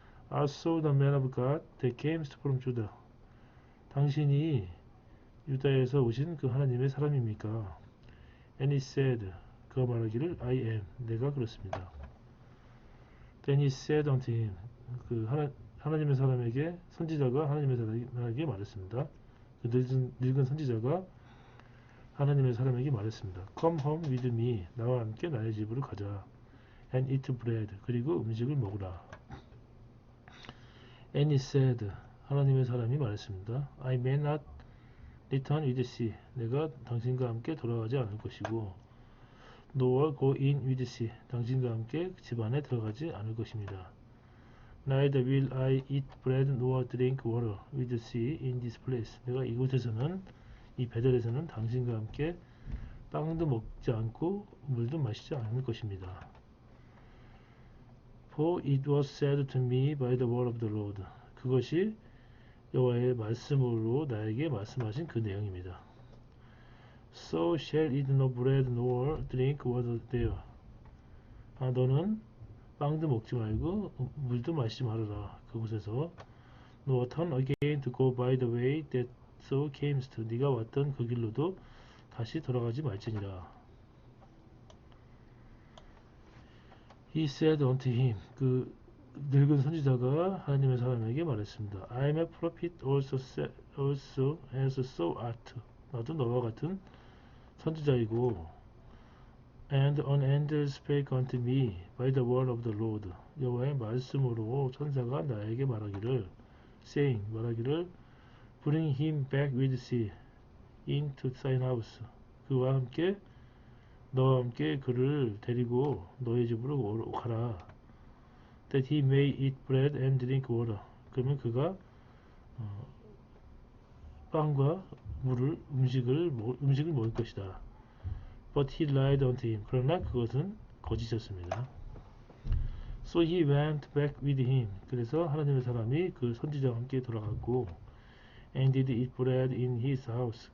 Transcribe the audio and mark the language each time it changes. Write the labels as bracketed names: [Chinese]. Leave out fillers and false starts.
[English] I saw the man of God that came from Judah. [Korean] 당신이 유다에서 오신 그 하나님의 사람입니까? [English] And he said, [Korean] 그가 말하기를 [English] I am, [Korean] 내가 그렇습니다. [English] Then he said unto him, [Korean] 그 하나님의 사람에게 선지자가 하나님의 사람에게 말했습니다. 그 늙은 선지자가 하나님의 사람에게 말했습니다. [English] Come home with me, [Korean] 나와 함께 나의 집으로 가자. [English] And eat bread, [Korean] 그리고 음식을 먹으라. [English] And he said, [Korean] 하나님의 사람이 말했습니다. [English] I may not return with thee, [Korean] 내가 당신과 함께 돌아가지 않을 것이고 [English] nor go in with thee, [Korean] 당신과 함께 집 안에 들어가지 않을 것입니다. [English] Neither will I eat bread nor drink water with thee in this place, [Korean] 내가 이곳에서는 이 베델에서는 당신과 함께 빵도 먹지 않고 물도 마시지 않을 것입니다. [English] For it was said to me by the word of the Lord, [Korean] 그것이 여호와의 말씀으로 나에게 말씀하신 그 내용입니다. [English] So shall eat no bread nor drink water there. [Korean] 너는 빵도 먹지 말고 물도 마시지 말아라. 그곳에서 [English] nor turn again to go by the way that thou camest. [Korean] 네가 왔던 그 길로도 다시 돌아가지 말지니라. [English] He said unto him, [Korean] 그 늙은 선지자가 하나님의 사람에게 말했습니다. [English] I am a prophet also as thou art. [Korean] 나도 너와 같은 선지자이고 [English] and an angel spake unto me by the word of the Lord. [Korean] 여호와의 말씀으로 천사가 나에게 말하기를 [English] saying, [Korean] 말하기를 [English] bring him back with thee into thine house. [Korean] 그와 함께 너와 함께 그를 데리고 너의 집으로 가라. [English] That he may eat bread and drink water. [Korean] 그러면 그가 빵과 물을 음식을 먹을 것이다. [English] But he lied unto him. [Korean] 그러나 그것은 거짓이었습니다. [English] So he went back with him. [Korean] 그래서 하나님의 사람이 그 선지자와 함께 돌아갔고 [English] and did eat bread in his house.